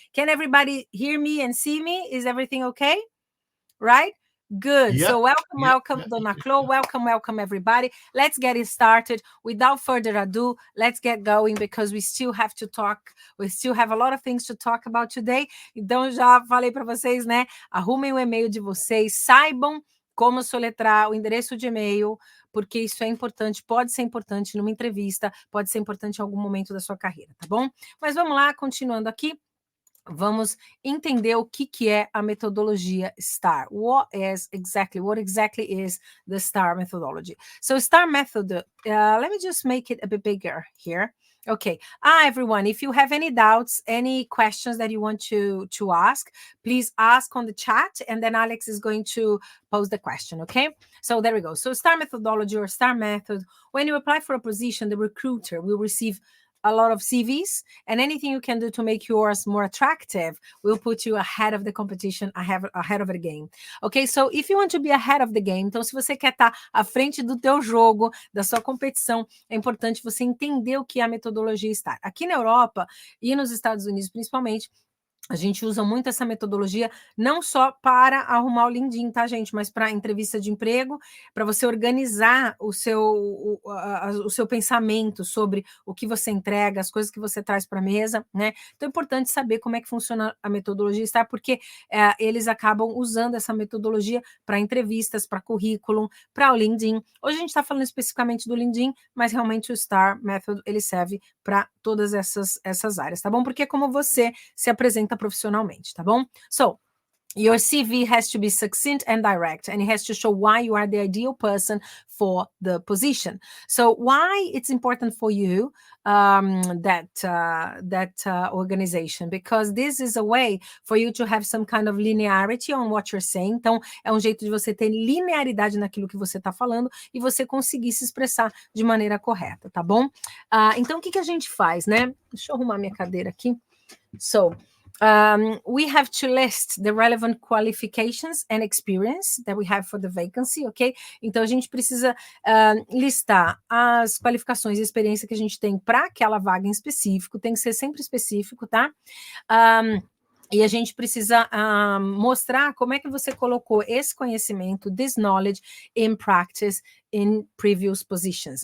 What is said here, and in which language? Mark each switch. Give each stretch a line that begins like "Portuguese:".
English: Can everybody hear me and see me? Is everything okay? Right? Good. Yeah. So welcome, Dona Clô. Welcome, everybody. Let's get it started. Without further ado, let's get going because we still have to talk. We still have a lot of things to talk about today.
Portuguese: Então, já falei para vocês, né? Arrumem o e-mail de vocês, saibam como soletrar o endereço de e-mail, porque isso é importante, pode ser importante numa entrevista, pode ser importante em algum momento da sua carreira, tá bom? Mas vamos lá, continuando aqui. Vamos entender o que é a metodologia STAR.
English: What exactly is the STAR methodology? So STAR method, let me just make it a bit bigger here. Okay. Everyone, if you have any doubts, any questions that you want to ask, please ask on the chat, and then Alex is going to pose the question, okay? So there we go. So STAR methodology or STAR method, when you apply for a position, the recruiter will receive a lot of CVs, and anything you can do to make yours more attractive will put you ahead of the competition, ahead of the game. Okay, so if you want to be ahead of the game,
Portuguese: então se você quer estar à frente do teu jogo, da sua competição, é importante você entender o que é a metodologia STAR. Aqui na Europa e nos Estados Unidos, principalmente, a gente usa muito essa metodologia, não só para arrumar o LinkedIn, tá, gente? Mas para entrevista de emprego, para você organizar o seu pensamento sobre o que você entrega, as coisas que você traz para a mesa, né? Então é importante saber como é que funciona a metodologia STAR, porque eles acabam usando essa metodologia para entrevistas, para currículo, para o LinkedIn. Hoje a gente está falando especificamente do LinkedIn, mas realmente o STAR Method, ele serve para todas essas áreas, tá bom? Porque é como você se apresenta profissionalmente, tá bom?
English: So, your CV has to be succinct and direct, and it has to show why you are the ideal person for the position. So why it's important for you, that organization, because this is a way for you to have some kind of linearity on what you're saying.
Portuguese: Então, é um jeito de você ter linearidade naquilo que você está falando e você conseguir se expressar de maneira correta, tá bom? Então, o que a gente faz, né? Deixa eu arrumar minha cadeira aqui.
English: So, we have to list the relevant qualifications and experience that we have for the vacancy, ok?
Portuguese: Então, a gente precisa listar as qualificações e experiência que a gente tem para aquela vaga em específico, tem que ser sempre específico, tá? E a gente precisa mostrar como é que você colocou esse conhecimento,
English: this knowledge, in practice, in previous positions.